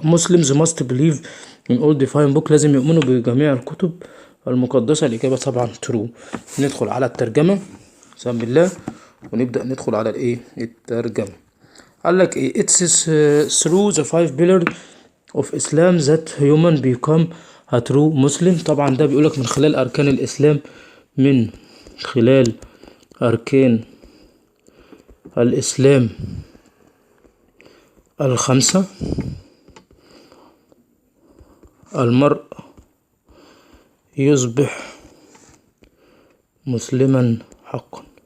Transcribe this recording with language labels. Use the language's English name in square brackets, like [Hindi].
[English] Muslims must believe in all divine book. [Arabic] لازم يؤمنوا بجميع الكتب المقدسة. الإجابة طبعا true. ندخل على الترجمة. بسم الله ونبدأ ندخل على الترجمة. قال لك [English] it's through the 5 pillars of Islam that human become a true Muslim. [Arabic] طبعا ده بيقولك من خلال أركان الإسلام، من خلال أركان الإسلام الخمسة المرء يصبح مسلما حقا.